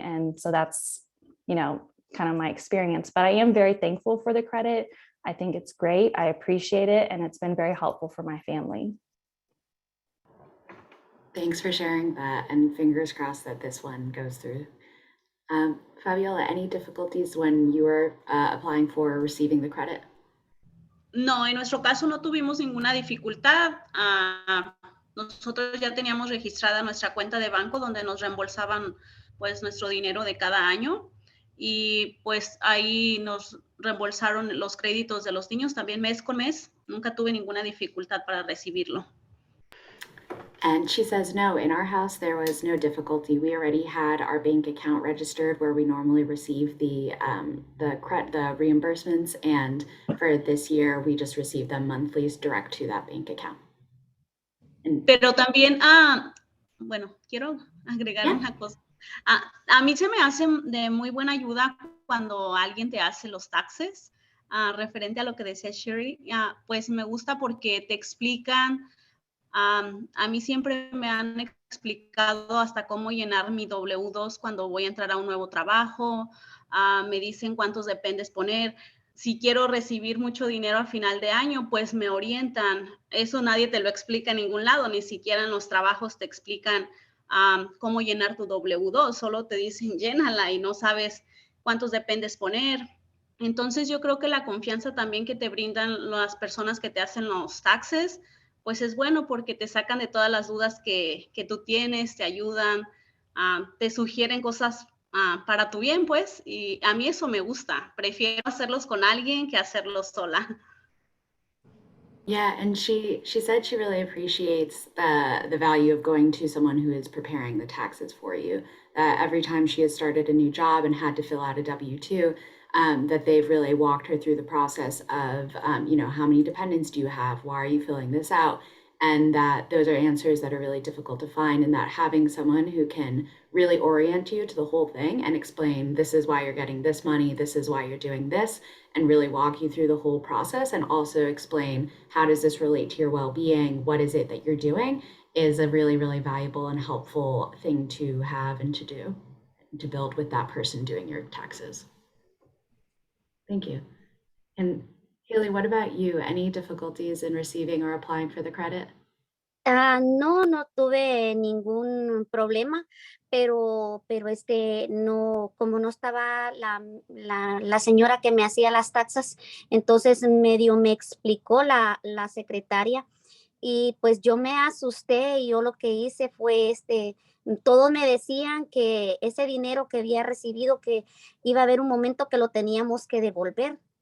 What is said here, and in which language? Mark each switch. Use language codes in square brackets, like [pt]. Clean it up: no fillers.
[en] And so that's, kind of my experience, but I am very thankful for the credit. I think it's great. I appreciate it. And it's been very helpful for my family. Thanks for sharing that, and fingers crossed that this one goes through. Fabiola, any difficulties when you were applying for receiving the credit? [es] No, en nuestro caso no tuvimos ninguna dificultad. Nosotros ya teníamos registrada nuestra cuenta de banco donde nos reembolsaban pues nuestro dinero de cada año, y pues ahí nos reembolsaron los créditos de los niños también mes con mes. Nunca tuve ninguna dificultad para recibirlo. [en] And she says, no, in our house, there was no difficulty. We already had our bank account registered where we normally receive the reimbursements. And for this year, we just received them monthly direct to that bank account. [es] Pero también, bueno, quiero agregar una cosa. A mí se me hace de muy buena ayuda cuando alguien te hace los taxes, referente a lo que decía Cheree, pues me gusta porque te explican. A mí siempre me han explicado hasta cómo llenar mi W2 cuando voy a entrar a un nuevo trabajo. Me dicen cuántos dependes poner. Si quiero recibir mucho dinero a final de año, pues me orientan. Eso nadie te lo explica en ningún lado, ni siquiera en los trabajos te explican cómo llenar tu W2. Solo te dicen llénala y no sabes cuántos dependes poner. Entonces yo creo que la confianza también que te brindan las personas que te hacen los taxes, pues es bueno porque te sacan de todas las dudas que tú tienes, te ayudan, te sugieren cosas para tu bien, pues, y a mí eso me gusta. Prefiero hacerlos con alguien que hacerlos sola. [en] Yeah, and she said she really appreciates the value of going to someone who is preparing the taxes for you. Every time she has started a new job and had to fill out a W-2, that they've really walked her through the process of, how many dependents do you have? Why are you filling this out? And that those are answers that are really difficult to find, and that having someone who can really orient you to the whole thing and explain, this is why you're getting this money, this is why you're doing this, and really walk you through the whole process, and also explain how does this relate to your well-being, what is it that you're doing, is a really, really valuable and helpful thing to have and to do. to build with that person doing your taxes. Thank you. And Heyli, what about you? Any difficulties in receiving or applying for the credit? [es] No, no tuve ningún problema, pero no, como no estaba la señora que me hacía las taxas, entonces medio me explicó la secretaria y pues yo me asusté y yo lo que hice fue todos me decían que ese dinero que había recibido, que iba a haber un momento que lo teníamos que devolver.